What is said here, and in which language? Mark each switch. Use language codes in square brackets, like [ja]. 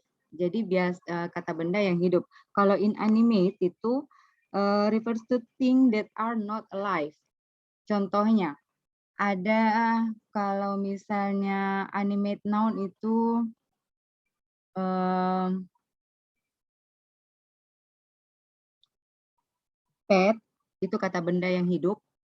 [id] Jadi kata benda yang hidup. [en] Kalau inanimate itu refers to thing that are not alive. [id] Contohnya ada kalau misalnya animate noun itu pet, itu kata benda yang hidup.